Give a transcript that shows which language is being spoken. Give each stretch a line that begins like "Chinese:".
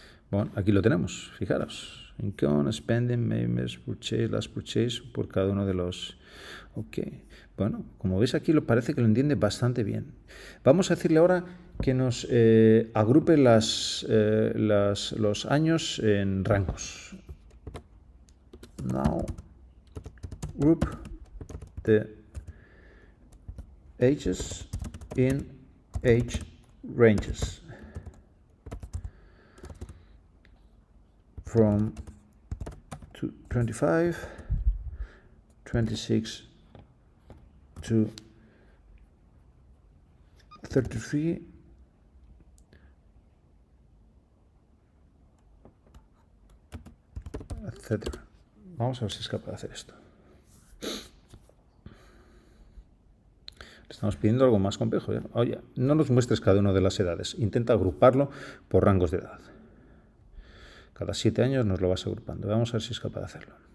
Spanish: Bueno, aquí lo tenemos, fijaros. Income, spending, members, purchase, last purchase, por cada uno de los... Ok. Bueno, como veis aquí parece que lo entiende bastante bien. Vamos a decirle ahora que nos agrupe los años en rangos.
English: Now, group the ages in age ranges from 25, 26 to 33, etc.
Spanish: vamos a ver si es capaz de hacer esto. Estamos pidiendo algo más complejo. ¿Ya? Oye, no nos muestres cada una de las edades. Intenta agruparlo por rangos de edad. Cada 7 años nos lo vas agrupando. Vamos a ver si es capaz de hacerlo.